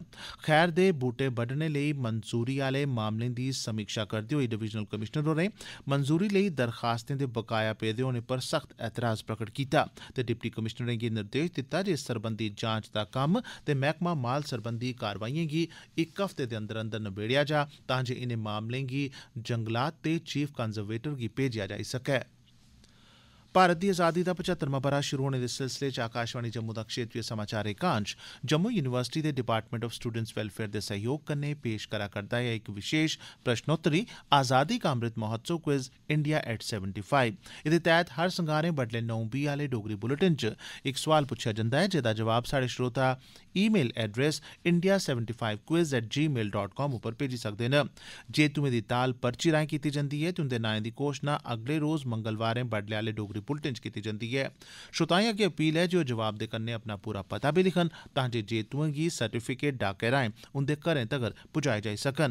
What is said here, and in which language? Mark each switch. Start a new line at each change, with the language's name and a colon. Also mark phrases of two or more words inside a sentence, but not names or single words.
Dogri: खैर दे बूटे बड्ढने लेई मंजूरी आह्ले मामलें दी समीक्षा करदे होई
English: divisional commissioner
Dogri: होरें मंजूरी लेई दरखास्तें दे बकाया पेदे होने पर सख्त ऐतराज़ प्रगट कीता ते डिप्टी कमिशनरें गी निर्देश दित्ता जे इस सरबंधी जांच दा कम्म ते मैह्कमा माल सरबंधी कारवाइएं गी इक हफ्ते दे अंदर अंदर नबेड़ेआ जा तां जे इनें मामलें गी जंगलात ते
English: chief conservator
Dogri: गी भेजेआ जाई सकै। भारत दी आज़ादी दा 75वां ब'रा शुरू होने दे सिलसिले च आकाशवाणी जम्मू दा क्षेत्रीय समाचार एकांश जम्मू यूनिवर्सिटी दे
English: Department of Students Welfare
Dogri: दे सहयोग कन्नै पेश करा करदा ऐ इक विशेष प्रश्नोत्तरी आज़ादी का अमृत महोत्सव क्विज इंडिया एट 75। एह्दे तैह्त हर संगारें बडलै 9:20 आह्ले डोगरी बुलेटिन च इक सोआल पुच्छेआ जंदा ऐ जेह्दा जवाब साढ़े श्रोता
English: email address
Dogri: india75quiz@gmail.com उप्पर भेजी सकदे न। जेतुएं दी ताल पर्ची राएं कीती जंदी ऐ ते उंदे नाएं दी घोषणा अगले रोज मंगलवारें बडलै आह्ले डोगरी बुलेटिन च कीती जंदी ऐ। श्रोताएं अग्गे अपील ऐ जे ओह् जवाब दे कन्नै अपना पूरा पता बी लिखन तां जे जेतुएं गी सर्टिफिकेट डाके राएं उंदे घरें तगर पुजाए जाई सकन।